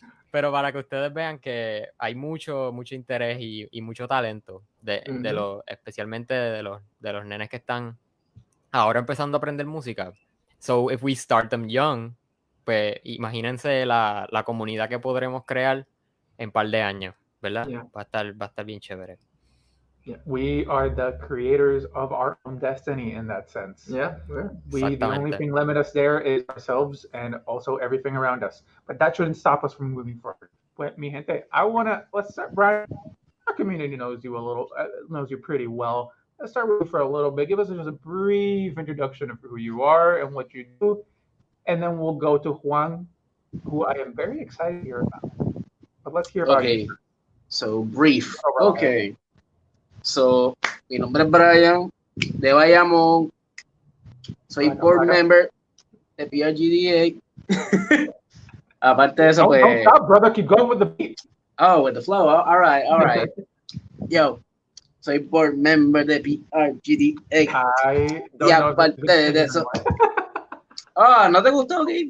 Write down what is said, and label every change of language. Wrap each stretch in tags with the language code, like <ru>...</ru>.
<es>pero para que ustedes vean que hay mucho interés y mucho talento especialmente de los nenes que están ahora empezando a aprender música.</es> <en>So if we start them young,</en> <es>pues imagínense la comunidad que podremos crear en un par de años, ¿verdad?</es> <en>Yeah.</en> <es>Va a estar bien chévere.</es> <en>Yeah. We are the creators of our own destiny in that sense. Yeah. The only thing limit us there is ourselves and also everything around us. But that shouldn't stop us from moving forward. But</en> <es>mi gente,</es> <en>let's start, Bryan. Our community knows you pretty well. Let's start with you for a little bit. Give us just a brief introduction of who you are and what you do. And then we'll go to Juan, who I am very excited to hear about. But let's hear about you. So brief. Okay.</en> <es>So, mi nombre es Bryan de Bayamón. Soy board member de PRGDA. Aparte de eso, pues.</es> <en>Don't stop, brother. Keep going with the beat. Oh, with the flow. All right.</en> <es>Yo, soy board member de PRGDA. Y aparte de eso. ¿No te gustó? Okay?</es>